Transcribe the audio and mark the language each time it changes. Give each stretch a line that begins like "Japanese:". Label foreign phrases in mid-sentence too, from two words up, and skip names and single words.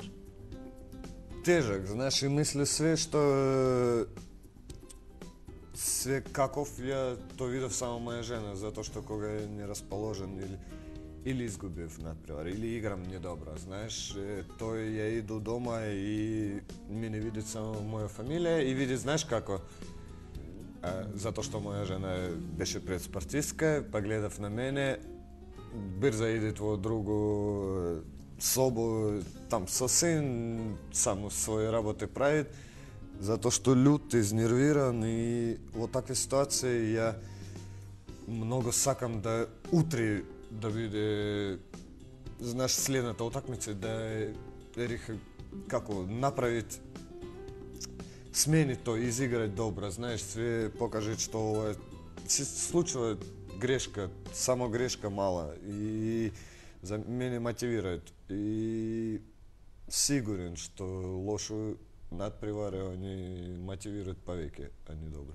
Macedonian: Тежак, знаеш, и мисли све каков ја то видов само моја жена, затоа што кога е нерасположен или изгубив надпревар, или играм недобро, знаеш, тој ја иду дома и ми не види само моја фамилија и види, знаеш како, затоа што моја жена беше предспортистка, па гледав на мене, брза иде во другу собу, там со син, само своје работи прави, затоа што лют, изнервиран и во такви ситуации ја многу сакам да утре да биде, знаеш, следната утакмица, да како направит смени то, изиграј добро, знаеш, све покажи што се случува грешка, само грешка мала и за мене мотивираат и сигурен што лошо надпревари они мотивираат повеќе, а не добро.